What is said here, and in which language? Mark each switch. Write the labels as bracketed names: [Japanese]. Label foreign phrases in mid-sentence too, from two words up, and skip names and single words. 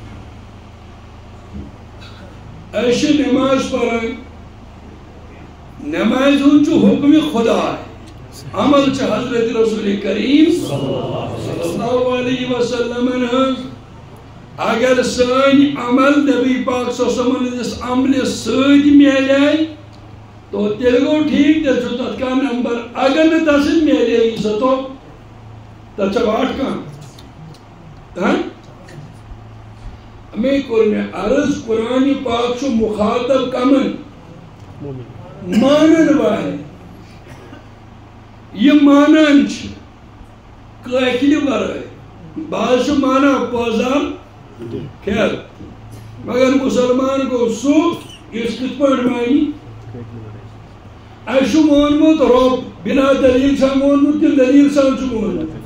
[Kashmiri] أسۍ چھِ نٮ۪ماز پران نٮ۪مازِ ہُنٛد چھُ حکم خدای عمل چھِ حضرت رسول کریم [Arabic] صلی اللہ علیہ وسلمن [Kashmiri] ہٕنٛز اگر سٲنۍ عمل نبی پاک [Arabic] صلی اللہ علیہ وسلم [Kashmiri] ہٕنٛدِس عملہِ سۭتۍ میلے تو تیٚلہِ گوٚو ٹھیٖک تیٚلہِ چھُ تتھ کانٛہہ نمبر اگر نہٕ تتھ سۭتۍ میلے سۄ تو تتھ چھا واٹھ کانٛہہ امی کوٚر مےٚ عرض قرآنِ پاک چھُ مخاطب کمن مانن والٮ۪ن یہِ مانان چھِ کٲکِلہِ ورٲے بعض چھُ مانان پٲزار خیر مگر مسلمان گوٚو سُہ یُس کِتھ پٲٹھۍ مانہِ اَسہِ چھُ مونمُت رۄب بِنا دلیٖل چھا مونمُت کِنہٕ دلیٖل سان چھُ مونمُت